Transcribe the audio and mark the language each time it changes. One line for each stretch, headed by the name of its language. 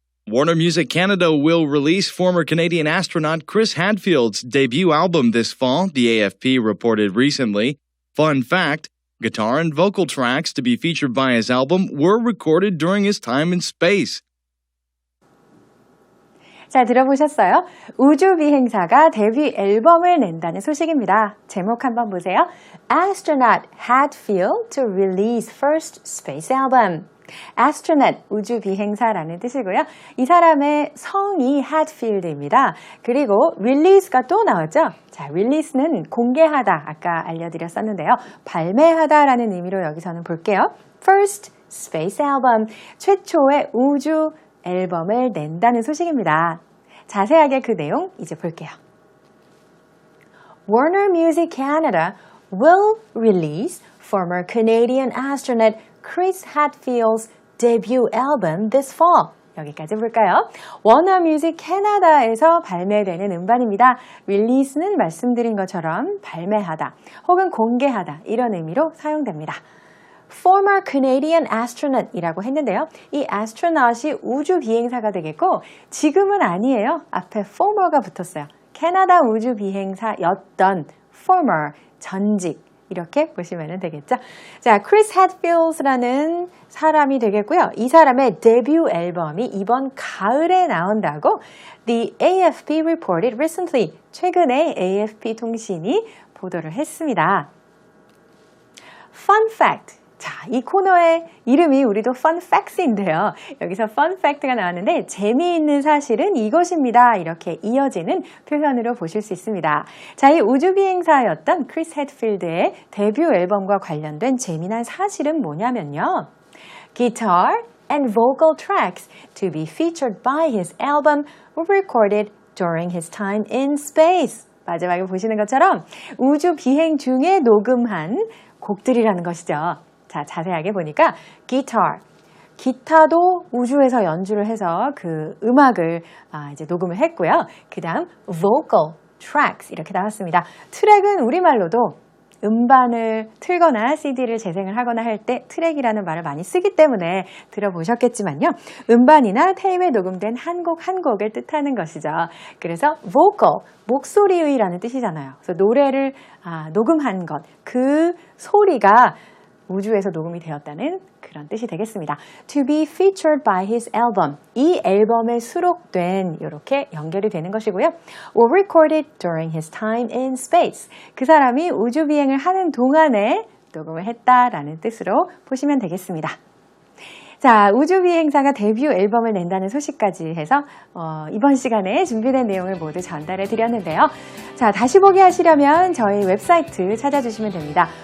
English: Warner Music Canada will release former Canadian astronaut Chris Hadfield's debut album this fall, the AFP reported recently. Fun fact, guitar and vocal tracks to be featured by his album were recorded during his time in space.
Korean: 잘 들어보셨어요? 우주 비행사가 데뷔 앨범을 낸다는 소식입니다. 제목 한번 보세요.
English: Astronaut Hadfield to release first space album.
Korean: astronaut, 우주 비행사라는 뜻이고요. 이 사람의 성이 Hadfield입니다. 그리고 release가 또 나왔죠. 자, release는 공개하다, 아까 알려드렸었는데요. 발매하다라는 의미로 여기서는 볼게요.
English: First space album,
Korean: 최초의 우주 앨범을 낸다는 소식입니다. 자세하게 그 내용 이제 볼게요.
English: Warner Music Canada will release former Canadian astronaut Chris Hadfield's debut album this fall.
Korean: 여기까지 볼까요? 워너 뮤직 캐나다에서 발매되는 음반입니다. release는 말씀드린 것처럼 발매하다 혹은 공개하다 이런 의미로 사용됩니다.
English: former Canadian astronaut
Korean: 이라고 했는데요. 이 astronaut이 우주 비행사가 되겠고 지금은 아니에요. 앞에 former가 붙었어요. 캐나다 우주 비행사였던 former, 전직 이렇게 보시면 되겠죠. 자, 크리스 헤드필드라는 사람이 되겠고요. 이 사람의 데뷔 앨범이 이번 가을에 나온다고
English: The AFP reported recently.
Korean: 최근에 AFP 통신이 보도를 했습니다.
English: Fun fact.
Korean: 자, 이 코너의 이름이 우리도 Fun Facts인데요. 여기서 Fun Fact가 나왔는데 재미있는 사실은 이것입니다. 이렇게 이어지는 표현으로 보실 수 있습니다. 자, 이 우주비행사였던 크리스 헤드필드의 데뷔 앨범과 관련된 재미난 사실은 뭐냐면요.
English: Guitar and vocal tracks to be featured by his album were recorded during his time in space.
Korean: 마지막에 보시는 것처럼 우주 비행 중에 녹음한 곡들이라는 것이죠. 자, 자세하게 보니까 기타도 우주에서 연주를 해서 그 음악을 이제 녹음을 했고요. 그 다음 vocal tracks 이렇게 나왔습니다. 트랙은 우리말로도 음반을 틀거나 CD를 재생을 하거나 할 때 트랙이라는 말을 많이 쓰기 때문에 들어보셨겠지만요. 음반이나 테이프에 녹음된 한 곡 한 곡을 뜻하는 것이죠. 그래서 vocal, 목소리의라는 뜻이잖아요. 그래서 노래를 녹음한 것, 그 소리가 우주에서 녹음이 되었다는 그런 뜻이 되겠습니다.
English: To be featured by his album.
Korean: 이 앨범에 수록된 이렇게 연결이 되는 것이고요.
English: Were recorded during his time in space.
Korean: 그 사람이 우주 비행을 하는 동안에 녹음을 했다라는 뜻으로 보시면 되겠습니다. 자, 우주비행사가 데뷔 앨범을 낸다는 소식까지 해서 이번 시간에 준비된 내용을 모두 전달해 드렸는데요. 자, 다시 보기 하시려면 저희 웹사이트 찾아주시면 됩니다.